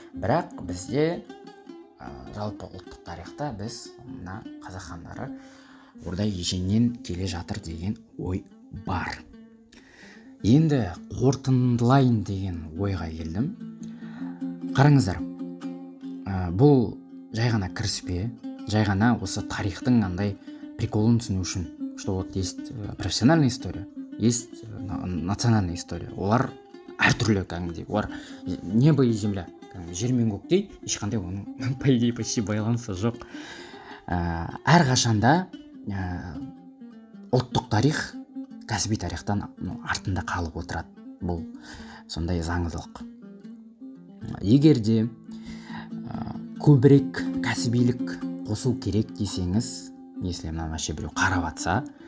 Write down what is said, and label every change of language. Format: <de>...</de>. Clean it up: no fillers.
<kk>Бірақ бізде жалпы ұлттық тарихта біз мына қазақ хандары Орда еженнен келе жатыр деген ой бар. Енді қорытындылайын деген ойға келдім. Қараңыздар, бұл жай ғана кіріспе, жай ғана осы тарихтың андай приколын түсіну үшін.</kk> <ru>Что вот есть профессиональная история, есть национальная история.</ru> <kk>Олар әртүрлі кәдімгідей. Олар</kk> <ru>небо и земля.</ru> <kk>Жер мен көктей, ешқандай оның</kk> <ru>по идее почти</ru> <kk>байланысы жоқ. Әрқашанда ұлттық тарих кәсіби тарихтан артында қалып отырады. Бұл сондай заңдылық. Егерде көбірек кәсібилік қосу керек десеңіз,</kk> <ru>если</ru> <kk>мына вообще біреу қарап атса,</kk>